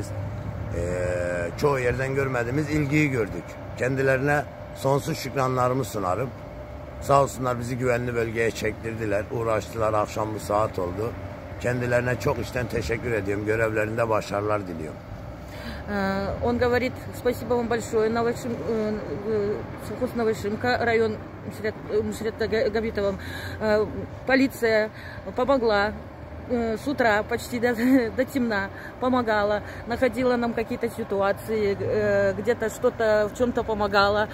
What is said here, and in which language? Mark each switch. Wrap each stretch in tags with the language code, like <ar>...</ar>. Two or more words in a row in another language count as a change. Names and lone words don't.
<tr>Çoğu yerden görmediğimiz ilgiyi gördük. Kendilerine sonsuz şükranlarımı sunarım. Sağ olsunlar bizi güvenli bölgeye çektirdiler. Uğraştılar, akşam bu saat oldu. Kendilerine çok içten teşekkür ediyorum. Görevlerinde başarılar diliyorum.</tr> <ru>Он говорит, спасибо вам большое, совхоз Новошимка, район Мусрета Габитовым. Полиция помогла с утра почти до темна, помогала, находила нам какие-то ситуации, где-то что-то в чем-то помогала.</ru>